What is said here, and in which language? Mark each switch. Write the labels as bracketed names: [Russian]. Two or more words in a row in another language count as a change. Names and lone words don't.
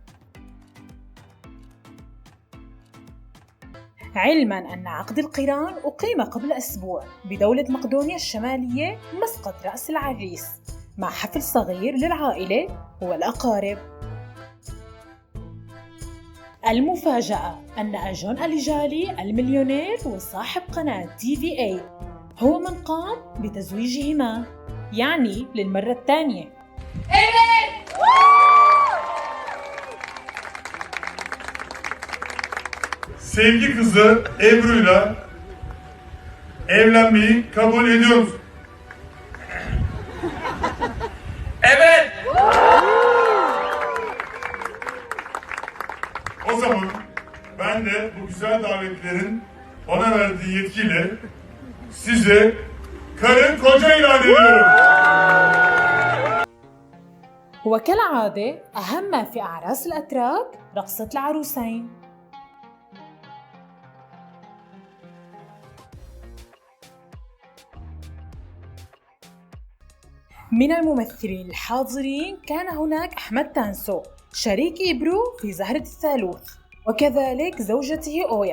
[Arabic] علماً أن عقد القران أقيم قبل أسبوع بدولة مقدونيا الشمالية مسقط رأس العريس مع حفل صغير للعائلة والأقارب. المفاجأة أن أجون أليجالي المليونير وصاحب قناة TVA هو من قام بتزويجهما، يعني للمرة الثانية. [Turkish] Sevgi kızı Ebru'yla evlenmeyi kabul ediyor musun? Evet. O zaman ben de bu güzel davetlerin bana verdiği yetkiyle size karı koca ilan ediyorum. [Arabic] وكالعادة أهم ما في أعراس الأتراك رقصة العروسين. من الممثلين الحاضرين كان هناك أحمد تانسو شريك إبرو في زهرة الثالوث، وكذلك زوجته أويا.